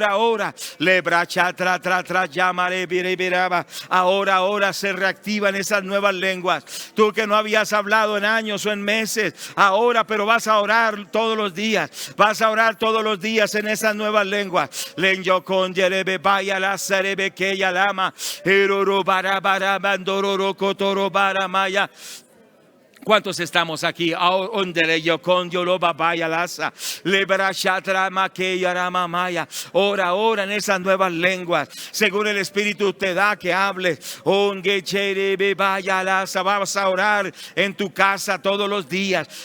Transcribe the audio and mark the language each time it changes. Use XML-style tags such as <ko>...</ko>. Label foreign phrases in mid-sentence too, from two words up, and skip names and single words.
<es>Ahora se reactivan esas nuevas lenguas. Tú que no habías hablado en años o en meses, ahora, pero vas a orar todos los días. Vas a orar todos los días en esas nuevas lenguas. Lenyo con yerebe vaya la serebe que ya lama eroro bara bara bandororo kotoro bara maya. ¿Cuántos estamos aquí? Ora en esas nuevas lenguas. Según el Espíritu te da que hables. Vamos a orar en tu casa todos los días.</es>